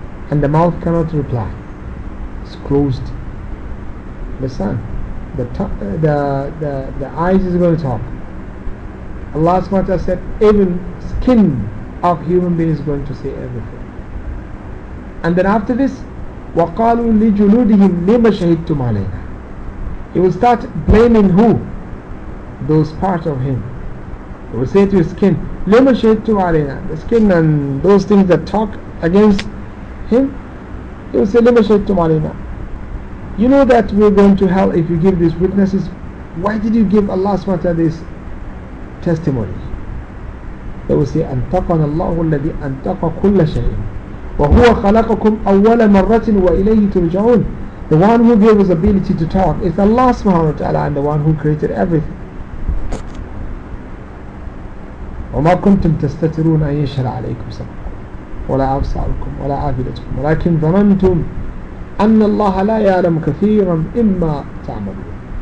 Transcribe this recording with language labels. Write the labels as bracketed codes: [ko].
[en] And the mouth cannot reply. Closed. Listen, the eyes is going to talk. Allah subhanahu wa ta'ala said even skin of human being is going to say everything. And then after this, [ar] وَقَالُوا لِجُلُودِهِمْ لِمَ شَهِدْتُمْ عَلَيْنَا. [en] He will start blaming who? Those parts of him. He will say to his skin, [ar] لِمَ شَهِدْتُمْ عَلَيْنَا. [en] The skin and those things that talk against him, he will say, لِمَ شَهِدْتُمْ عَلَيْنَا. You know that we're going to hell if you give these witnesses. Why did you give Allah subhanahu wa ta'ala this testimony? They will say, [ar] أَنْتَقَنَ اللَّهُ الَّذِي أَنْتَقَ كُلَّ شَيْءٍ وَهُوَ خَلَقَكُمْ أَوَّلَ مَرَّةٍ وَإِلَيْهِ تُرْجَعُونَ. [en] The one who gave his ability to talk is Allah subhanahu wa ta'ala and the one who created everything. [ar] وَمَا كُنْتُمْ تَسْتَتِرُونَ أَنْ يَشْهَدَ عَلَيْكُمْ سَمْعَكُمْ وَلَا أَبْصَارُكُمْ وَلَا أَفْئِدَتُكُمْ وَلَكِنْ ظَنَنْتُمْ أَنَّ اللَّهَ لَا يَعْلَمُ كَثِيرًا إِمَّا تَعْمَلُونَ.